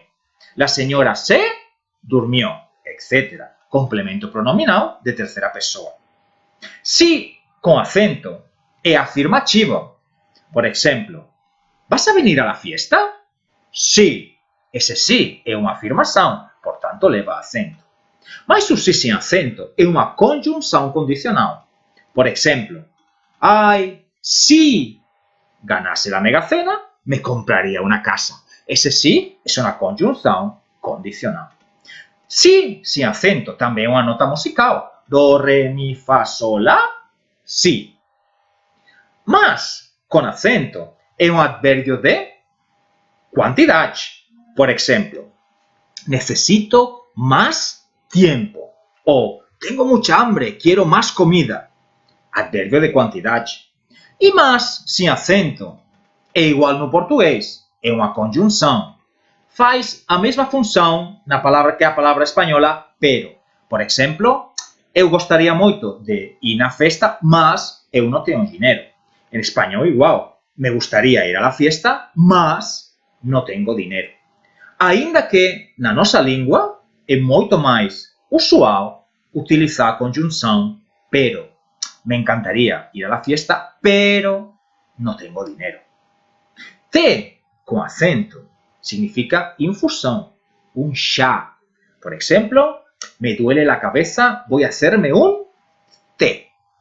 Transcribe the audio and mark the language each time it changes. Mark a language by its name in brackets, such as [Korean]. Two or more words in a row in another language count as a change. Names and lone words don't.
[Spanish] La señora se durmió, etc. Complemento pronominal de tercera persona. Si con acento es afirmativo. Por ejemplo, ¿vas a venir a la fiesta? Sí. Ese sí es una afirmación, por tanto leva acento. [Portuguese] Mas o [Spanish] sí sin acento es una conjunción condicional. Por ejemplo, ay, si ganase la megacena, me compraría una casa. Ese sí es una conjunción condicional. Si sin acento también es una nota musical. Do, re, mi, fa, sol, la, si. Mas, con acento, es un adverbio de cantidad. Por ejemplo, necesito más tiempo. O tengo mucha hambre, quiero más comida. Adverbio de cantidad. [Portuguese] E mas, [Spanish] sin acento, [Portuguese] é igual no português. É uma conjunção. Faz a mesma função na palavra que a palavra espanhola pero. Por exemplo, eu gostaria muito de ir na festa, mas eu não tenho dinheiro. Em espanhol, [Spanish] igual. Me gustaría ir a la fiesta, [Portuguese] mas não tenho dinheiro. Ainda que na nossa língua é muito mais usual utilizar a conjunção pero. [Spanish] Me encantaría ir a la fiesta, pero no tengo dinero. Te, con acento, significa infusão, un chá. Por ejemplo, me duele la cabeza, voy a hacerme un té.